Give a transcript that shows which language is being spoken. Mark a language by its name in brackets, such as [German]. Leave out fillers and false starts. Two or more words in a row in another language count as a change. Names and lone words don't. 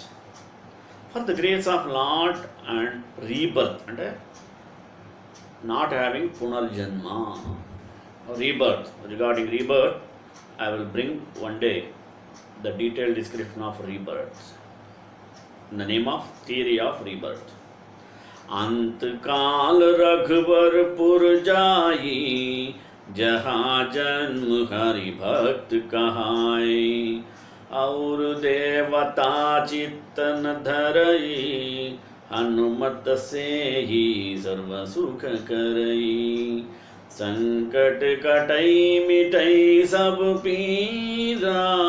[English] For the grace of Lord and rebirth, and not having punarjanma, rebirth. Regarding rebirth, I will bring one day the detailed description of rebirth in the name of theory of rebirth. [Awadhi] अंत काल रघुवरपुर जाई, जहाँ जन्म हरि भक्त कहाई, और देवता चित्तन धरई, हनुमत से ही सर्व सुख करई, संकट कटई मिटई सब पीरा,